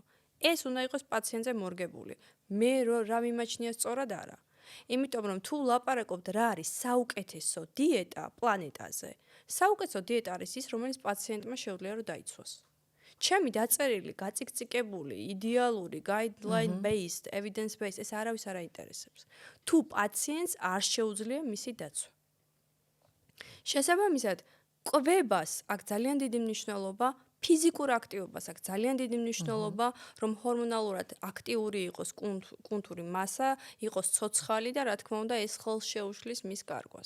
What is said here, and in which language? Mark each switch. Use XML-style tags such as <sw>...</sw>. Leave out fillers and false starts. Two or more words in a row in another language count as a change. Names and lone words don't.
<ka>ეს უნდა იყოს პაციენტზე მორგებული. მე რა მიმაჩნია სწორად არა. იმიტომ რომ თუ ლაპარაკობთ რა არის საუკეთესო დიეტა პლანეტაზე, საუკეთესო დიეტა არის ის, რომელიც პაციენტმა შეუძლია რომ დაიცვას. ჩემი დაწერილი, გაწიკწიკებული, იდეალური,</ka> <en>guideline based, evidence based</en> <ka>ეს არავის არ აინტერესებს. თუ პაციენტს არ შეუძლია მისი დაცვა. შესაბამისად, კვებას აქ ძალიან დიდი მნიშვნელობა, ფიზიკურ აქტივობას აქვს ძალიან დიდი მნიშვნელობა, რომ ჰორმონალურად აქტიური იყოს კუნთური მასა, იყოს ცოცხალი და რა თქმა უნდა ეს ხელს შეუშლის მის კარგვას.</ka>